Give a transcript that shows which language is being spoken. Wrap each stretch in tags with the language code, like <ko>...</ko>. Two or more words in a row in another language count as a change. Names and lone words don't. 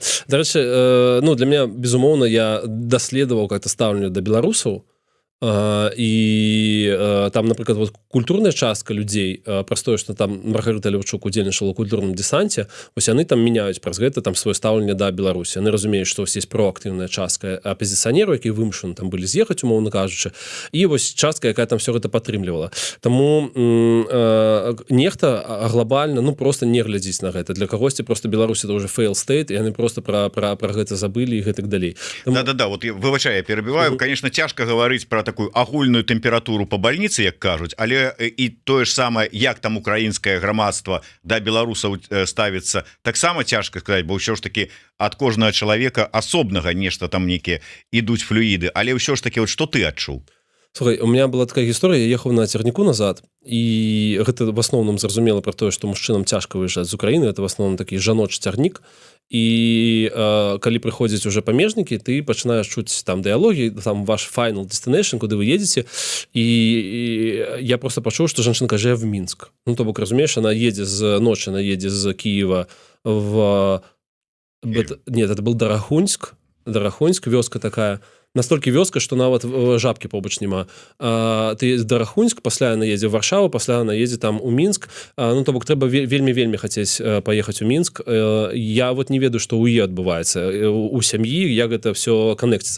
<be>Дарэчы,</be> <ru>ну для меня</ru> <be>безумоўна, я даследаваў как-то стаўленне да беларусаў, і там, напрыклад, вот культурная частка людзей, праз тое, што там Маргарыта Леўчук удзельнічала ў культурным десанце, вось яны там мяняюць праз гэта там сваё стаўленне да Беларусі. Яны разумеюць, што есть проактыўная частка апазіцыянераў, якія вымушаны там былі з'ехаць, умоўна кажучы, і вось частка, якая там все гэта падтрымлівала. Таму нехта глобальна, ну просто не глядзіць на гэта. Для кагосьці просто Беларусь</be> <ru>это уже</ru> <en>fail state,</en> <be>і яны просто пра гэта забылі і гэтак далей. Да-да-да, вот выбачай,</be> <ru>я перебиваю. Конечно,</ru> <be>цяжка гаварыць пра такую агульную тэмпературу по больніцы, як кажуць, але і тое ж самае, як там украінскае грамадства да беларусаў ставіцца, таксама цяжка сказаць, бо ўсё ж таки ад кожнага чалавека асобнага нешта там нейкія ідуць флюіды, але ўсё ж таки вот што ты адчуў? Слухай,</be> <ru>у меня</ru> <be>была такая гісторыя, я ехаў на цягніку назад, і гэта в асноўным зразумела пра тое, што мужчынам цяжка выязджаць з Украіны, это в асноўным такі жаночы цягнік, і калі прыходзяць уже памежнікі, ты пачынаеш чуць там дыялогі, там ваш</be> <en>final destination,</en> <be>куды вы едзеце, і я просто пачуў, што жанчынка жыве в Мінск. Ну то бок, разумееш, она едзе з ночы, она едзе з Киева в...</be> <ru>Нет, это был</ru> <be>Дарахуньск, вёска такая, настолькі вёска, што нават жабкі побач няма. Ты едзе Дарахуньск, пасля яна едзе в Варшаву, пасля яна едзе там у Мінск. Ну то бок трэба вельмі хацець паехаць у Мінск. Я вот не ведаю, што ў е адбываецца у сям'і, як гэта все канекціцца.</be>